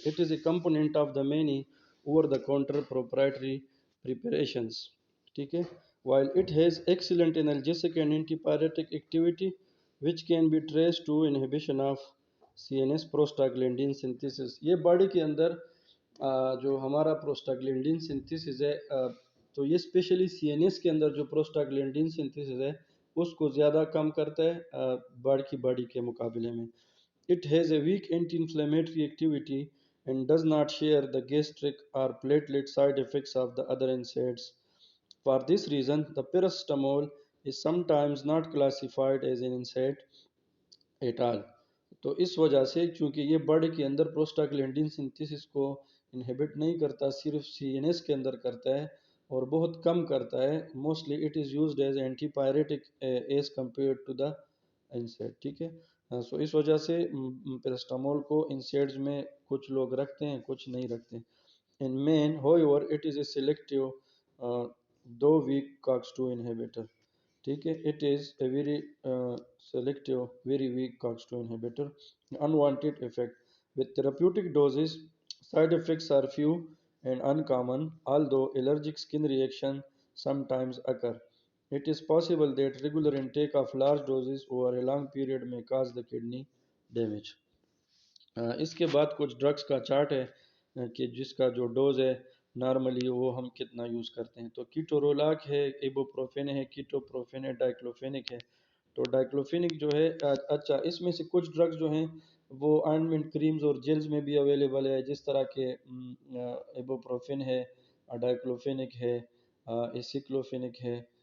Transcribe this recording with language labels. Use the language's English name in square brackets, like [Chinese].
[English] It is a component of the many over the counter proprietary preparations. [Urdu] ٹھیک ہے. [English] While it has excellent analgesic and antipyretic activity, which can be traced to inhibition of CNS prostaglandin synthesis. [Urdu] یہ body کے اندر جو ہمارا پروسٹاگلینڈین synthesis ہے، تو یہ especially سی N S کے اندر جو پروسٹاگلینڈین سنتھیسس ہے اس کو زیادہ کم کرتا ہے باڈی کے مقابلے میں. [English] It has a weak anti-inflammatory activity and does not share the gastric or platelet side effects of the other NSAIDs. For this reason, the paracetamol is sometimes not classified as an NSAID at all. [Urdu] تو اس وجہ سے چونکہ یہ body کے اندر پروسٹاگلینڈین synthesis کو inhibit نہیں کرتا، صرف سی این ایس کے اندر کرتا ہے اور بہت کم کرتا ہے. [English] Mostly it is used as anti پائریٹک as compared to the انسیڈ. [Urdu] ٹھیک ہے. سو اس وجہ سے پیراسٹامول کو انسیڈز میں کچھ لوگ رکھتے ہیں، کچھ نہیں رکھتے. [English] In main, however, it is a selective though weak COX-2 inhibitor. [Urdu] ٹھیک ہے. [English] It is a very selective, very weak COX-2 inhibitor. Unwanted effect. With therapeutic doses, side effects are few and uncommon, although allergic skin reaction sometimes occur. It is possible that regular intake of large doses over a long period may cause the kidney damage. [Urdu] اس کے بعد کچھ drugs کا chart ہے کہ جس کا جو dose ہے نارملی وہ ہم کتنا یوز کرتے ہیں. تو کیٹورولاک ہے، ایبوپروفین ہے، کیٹوپروفین ہے، ڈائکلوفینک ہے. تو ڈائکلوفینک جو ہے اچھا اس میں سے کچھ ڈرگس جو ہیں وہ آئنمنٹ کریمز اور جیلز میں بھی اویلیبل ہے، جس طرح کے ایبوپروفین ہے، ڈائکلوفینک ہے، ایسیکلوفینک ہے.